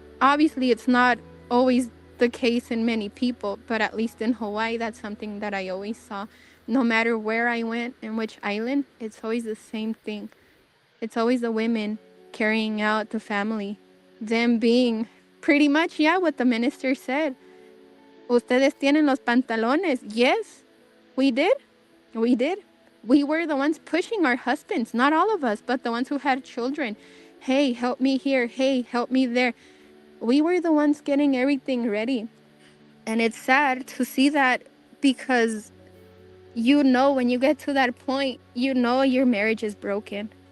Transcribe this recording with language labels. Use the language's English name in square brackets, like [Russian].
[English] Obviously, it's not always the case in many people, but at least in Hawaii, that's something that I always saw. No matter where I went and which island, it's always the same thing. It's always the women carrying out the family, them being pretty much, yeah, what the minister said. [Spanish] Ustedes tienen los pantalones. [English] Yes, we did. We did. We were the ones pushing our husbands, not all of us, but the ones who had children. Hey, help me here. Hey, help me there. We were the ones getting everything ready. And it's sad to see that because when you get to that point, your marriage is broken.